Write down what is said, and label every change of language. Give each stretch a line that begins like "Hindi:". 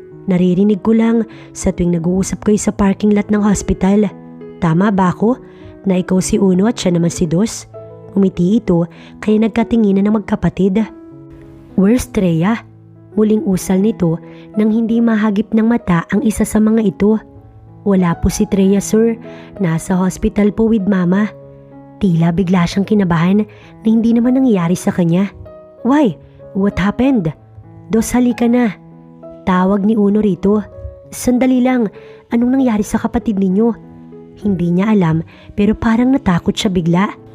Filipino: "Naririnig ko lang sa tuwing nag-uusap kayo sa parking lot ng hospital. Tama ba ako na ikaw si Uno at siya naman si Dos?" Umiti ito kaya nagkatinginan ng magkapatid.
English: "Where's Treya?"
Filipino: Muling usal nito nang hindi mahagip ng mata ang isa sa mga ito. "Wala po si Treya, sir. Nasa hospital po with Mama." Tila bigla siyang kinabahan na hindi naman nangyayari sa kanya.
English: "Why? What happened?"
Filipino: "Dos, halika na." Tawag ni Uno rito. "Sandali lang, anong nangyari sa kapatid ninyo?" Hindi niya alam pero parang natakot siya bigla.